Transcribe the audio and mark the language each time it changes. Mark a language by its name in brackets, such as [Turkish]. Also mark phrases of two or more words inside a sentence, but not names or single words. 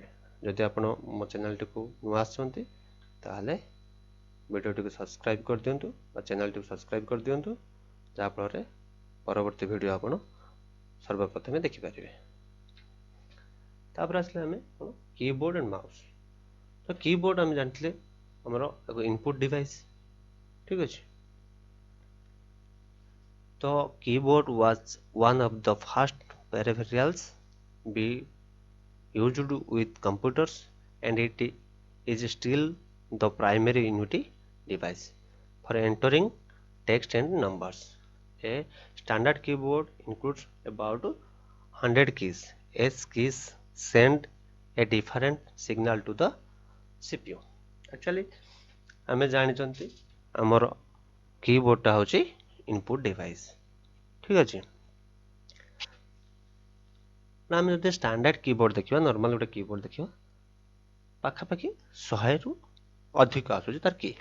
[Odia] ଯଦି ଆପଣ ମୋ ଚ୍ୟାନେଲଟିକୁ ନୂଆ ଆସିଛନ୍ତି, ତାହେଲେ ଭିଡ଼ିଓଟିକୁ ସବସ୍କ୍ରାଇବ୍ କରିଦିଅନ୍ତୁ ବା ଚ୍ୟାନେଲଟିକୁ ସବସ୍କ୍ରାଇବ୍ କରିଦିଅନ୍ତୁ, ଯାହାଫଳରେ ପରବର୍ତ୍ତୀ ଭିଡ଼ିଓ ଆପଣ ସର୍ବପ୍ରଥମେ ଦେଖିପାରିବେ। ତାପରେ ଆସିଲେ ଆମେ କ'ଣ, [English] keyboard and mouse. [Odia] ତ କିବୋର୍ଡ଼ ଆମେ ଜାଣିଥିଲେ ଆମର ଏକ [English] input device. [Odia] ଠିକ୍ ଅଛି। [English] ତ keyboard was one of the first peripherals be used with computers, and it is still the primary unit device for entering text and numbers. A standard keyboard includes about 100 keys. As keys send a different signal to the CPU. [Odia] Actually ଆମେ ଜାଣିଛନ୍ତି ଆମର କିବୋର୍ଡ଼ଟା ହେଉଛି [English] input device. [Odia] ଠିକ୍ ଅଛି। ନା ଆମେ ଯଦି [English] standard keyboard [Odia] ଦେଖିବା, ନର୍ମାଲ୍ ଗୋଟେ କିବୋର୍ଡ଼ ଦେଖିବା, ପାଖାପାଖି 100ରୁ ଅଧିକ ଆସୁଛି ତାର କି।